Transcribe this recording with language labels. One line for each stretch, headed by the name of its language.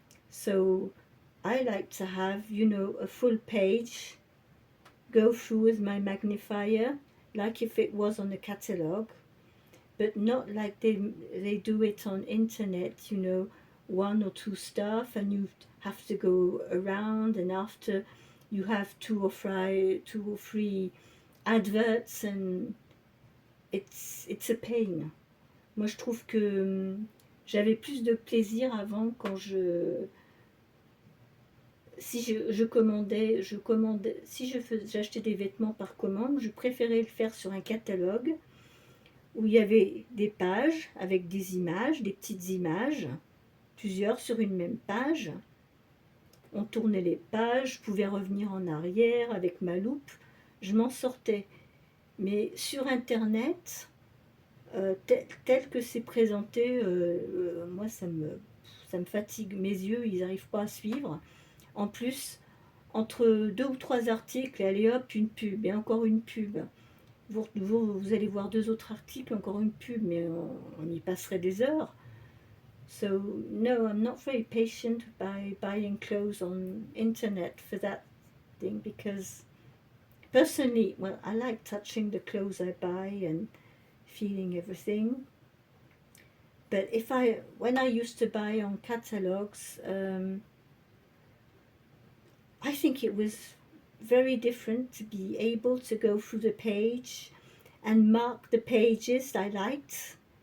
English: So I like to have, a full page, go through with my magnifier, like if it was on a catalogue, but not like they do it on internet, one or two stuff, and you have to go around, and after you have two or three adverts, and it's a pain.
French: Moi, je trouve que j'avais plus de plaisir avant quand si je commandais, si j'achetais des vêtements par commande, je préférais le faire sur un catalogue où il y avait des pages avec des images, des petites images, plusieurs sur une même page. On tournait les pages, je pouvais revenir en arrière avec ma loupe, je m'en sortais. Mais sur Internet, tel que c'est présenté, moi ça me fatigue. Mes yeux, ils n'arrivent pas à suivre. En plus, entre deux ou trois articles, allez hop, une pub, et encore une pub. Vous allez voir deux autres articles, encore une pub, mais on y passerait des heures.
English: So, no, I'm not very patient by buying clothes on internet for that thing because personally, well, I like touching the clothes I buy and feeling everything. But when I used to buy on catalogs, I think it was very different to be able to go through the page and mark the pages I liked.